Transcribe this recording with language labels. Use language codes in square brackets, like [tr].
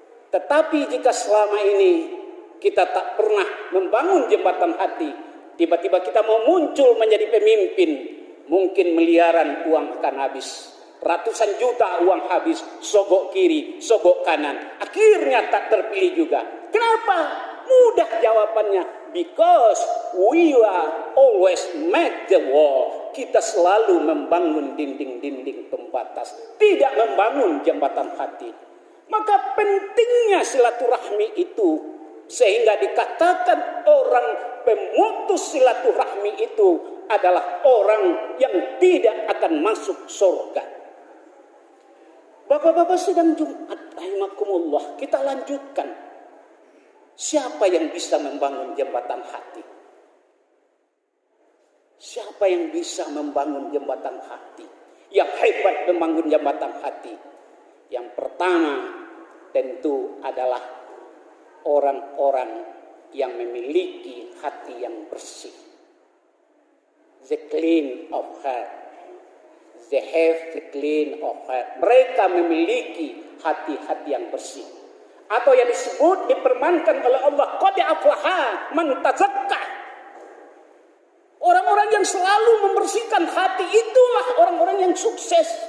[id] Tetapi jika selama ini kita tak pernah membangun jembatan hati, tiba-tiba kita mau muncul menjadi pemimpin, mungkin miliaran uang akan habis. Ratusan juta uang habis, sogok kiri, sogok kanan. Akhirnya tak terpilih juga. Kenapa? Mudah jawabannya. [en] Because we are always make the wall. [id] Kita selalu membangun dinding-dinding pembatas, tidak membangun jembatan hati. Maka pentingnya silaturahmi itu, sehingga dikatakan orang pemutus silaturahmi itu adalah orang yang tidak akan masuk surga. Bapak-bapak sidang Jumat rahimakumullah, kita lanjutkan. Siapa yang bisa membangun jembatan hati? Siapa yang bisa membangun jembatan hati? Yang hebat membangun jembatan hati. Yang pertama tentu adalah orang-orang yang memiliki hati yang bersih. [en] The clean of heart. They have the clean of heart. [id] Mereka memiliki hati-hati yang bersih. Atau yang disebut, dipermankan oleh Allah, [ar] qad aflaha man tazakka. [id] Orang-orang yang selalu membersihkan hati itulah orang-orang yang sukses.